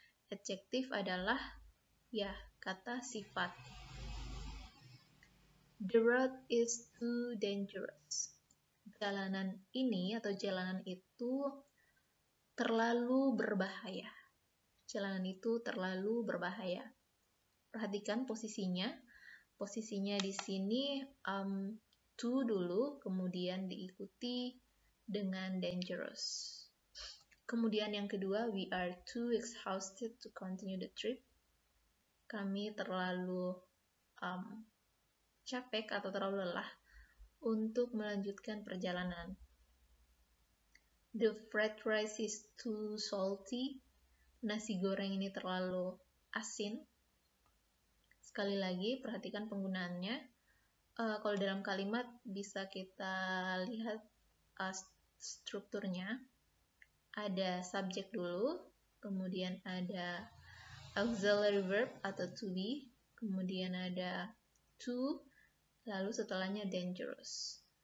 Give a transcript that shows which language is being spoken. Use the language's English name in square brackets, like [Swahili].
[Indonesian] Adjektif adalah kata sifat. [English] The road is too dangerous. [Indonesian] Jalanan ini atau jalanan itu terlalu berbahaya. Jalanan itu terlalu berbahaya. Perhatikan posisinya. Posisinya di sini to dulu, kemudian diikuti dengan dangerous. Kemudian yang kedua, [English] we are too exhausted to continue the trip. [Indonesian] Kami terlalu capek atau terlalu lelah untuk melanjutkan perjalanan. [English] The fried rice is too salty. [Indonesian] Nasi goreng ini terlalu asin. Sekali lagi, perhatikan penggunaannya. Kalau dalam kalimat bisa kita lihat strukturnya. Ada subjek dulu, kemudian ada auxiliary verb atau to be, kemudian ada to, lalu setelahnya dangerous.